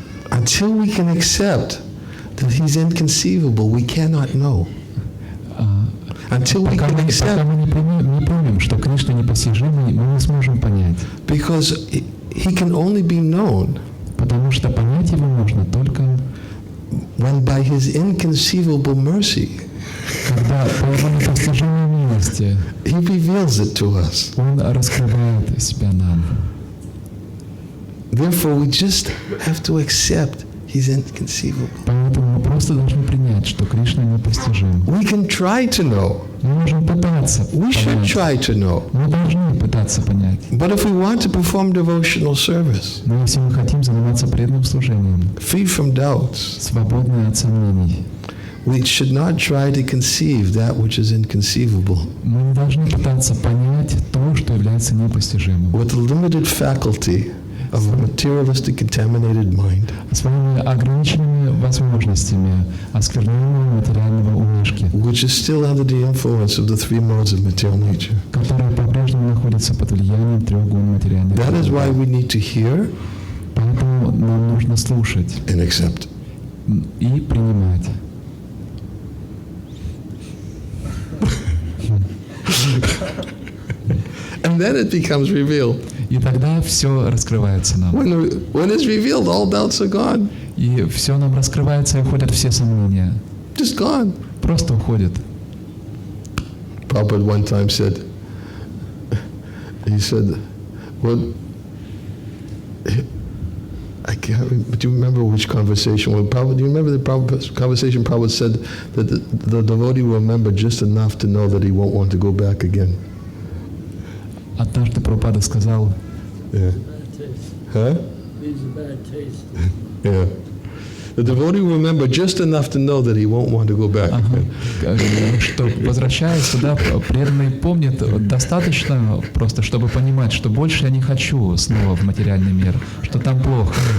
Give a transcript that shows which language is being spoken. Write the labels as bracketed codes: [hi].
[en] Until we can accept that he's inconceivable, we cannot know. Until we [ru] Пока [en] can [ru] мы [en] accept, [ru] не примем, что Кришна непостижимый, мы не сможем понять. [en] because he can only be known [ru] Потому что понять его можно только, [en] when by his inconceivable mercy, [ru] когда по его непостижимой милости [en] he reveals it to us. [ru] он раскрывает себя нам. [en] Therefore, we just have to accept he's inconceivable. [ru] Поэтому мы просто должны принять, что Кришна непостижим. [en] We can try to know. [ru] Мы можем пытаться [en] We should [ru] понять. [en] try to know. [ru] Мы должны пытаться понять. [en] But if we want to perform devotional service, [ru] Но если мы хотим заниматься преданным служением, [en] free from doubts, [ru] свободные от сомнений, [en] we should not try to conceive that which is inconceivable. [ru] мы не должны пытаться понять то, что является непостижимым. [en] With the limited faculty of a materialistic contaminated mind, [ru] Своими ограниченными возможностями оскверненного материального умишки, [en] which is still under the influence of the three modes of material nature. [ru] который по-прежнему находится под влиянием трех гун материальной [en] That is why [ru] природы. [en] we need to hear [ru] Поэтому нам нужно слушать [en] and accept. [ru] и принимать. [en] And then it becomes revealed. [ru] И тогда все раскрывается нам. [en] When it's revealed, all doubts are gone. [ru] И все нам раскрывается, и уходят все сомнения. [en] Just gone. [ru] Просто уходят. [en] Prabhupada one time said, he said, well, I can't remember, do you remember which conversation? Do you remember the conversation Prabhupada said that the devotee will remember just enough to know that he won't want to go back again? [ru] Однажды Прабхупада сказал, [en] Yeah. Huh? Leaves a bad taste. Yeah. The devotee will remember just enough to know that he won't want to go back again. [ru] что возвращаясь туда, преданный помнит достаточно просто, чтобы понимать, что больше я не хочу снова в материальный мир, что там плохо.